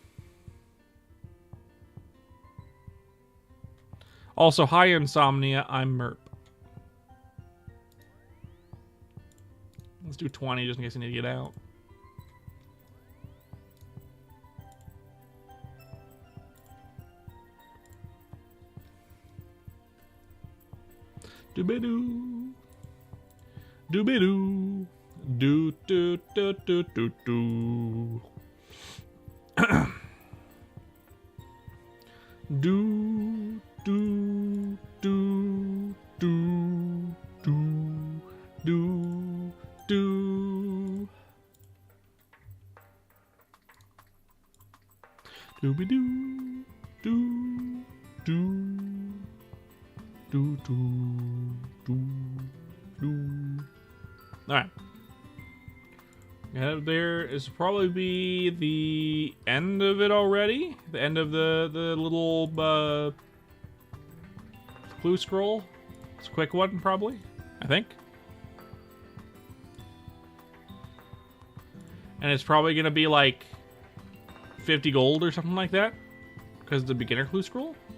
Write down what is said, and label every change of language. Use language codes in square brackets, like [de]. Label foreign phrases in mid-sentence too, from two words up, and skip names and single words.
[en] Also, high insomnia, I'm Merp. Let's do 20 just in case I need to get out. Doobie-doo. Doobie-doo. Do-do-do-do-do-do. Do do do do do do do dooby doo do do do do do. All right. There is probably be the end of it already. The end of the little clue scroll. It's a quick one, probably. I think. And it's probably gonna be like 50 gold or something like that, because the beginner clue scroll.